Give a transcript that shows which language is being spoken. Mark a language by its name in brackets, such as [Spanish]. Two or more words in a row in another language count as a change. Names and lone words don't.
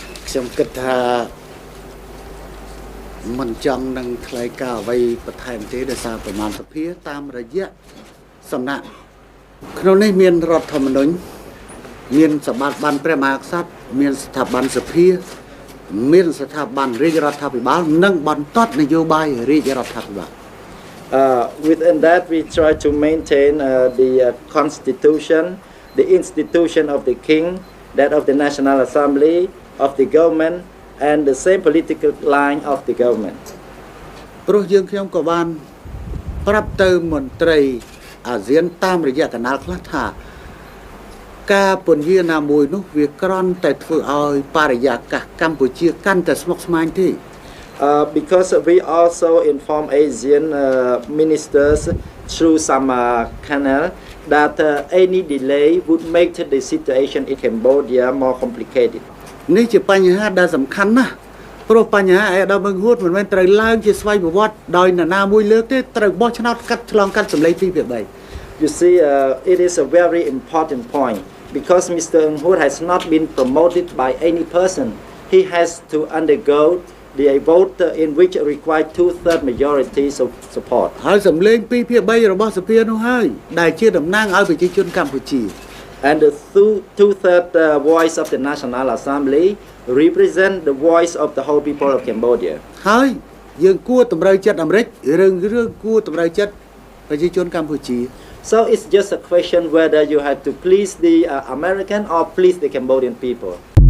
[Khmer] ខ្ញុំគិតថាមិនចង់នឹងថ្លៃការអ្វីបន្ថែមទេដោយសារប្រមាណសភាតាមរយៈសំណាក់ក្នុងនេះមានរដ្ឋធម្មនុញ្ញមានសម្បត្តិបានព្រះមហាក្សត្រមានស្ថាប័នសភាមានស្ថាប័នរាជរដ្ឋាភិបាលនិងបន្តនយោបាយរាជរដ្ឋាភិបាល [English] Within that, we try to maintain the constitution, the institution of the king, that of the National Assembly, of the government, and the same political line of the government. [Khmer] ព្រោះយើងខ្ញុំក៏បានប្រាប់ទៅមន្ត្រីអាស៊ានតាមរយៈកណ្ដាលខ្លះថាការពន្យាណាមួយនោះវាគ្រាន់តែធ្វើឲ្យបរិយាកាសកម្ពុជាកាន់តែស្មុគស្មាញទេ [English] Because we also inform Asian ministers through some canal that any delay would make the situation in Cambodia more complicated. [Khmer] នេះជាបញ្ហាដែលសំខាន់ណាស់ព្រោះបញ្ហាឯកឧត្តមហ៊ុនមិនមែនត្រូវឡើងជាស្វ័យប្រវត្តិដោយនរណាមួយលើកទេត្រូវបោះឆ្នោតកាត់ឆ្លងកាត់សម្លេង2ភាគ3 [English] You see, it is a very important point because Mr. Ung Hut has not been promoted by any person. He has to undergo the vote in which require 2/3 majority support. [Khmer] ហើយសម្លេង2ភាគ3របស់សភានោះហើយដែលជាតំណាងឲ្យប្រជាជនកម្ពុជា [English] And the 2/3 voice of the National Assembly represent the voice of the whole people of Cambodia. [Khmer] ហើយយើងគួរតម្រូវចិត្តអាមេរិករឿងគួរតម្រូវចិត្តប្រជាជនកម្ពុជា [English] So it's just a question whether you have to please the American or please the Cambodian people.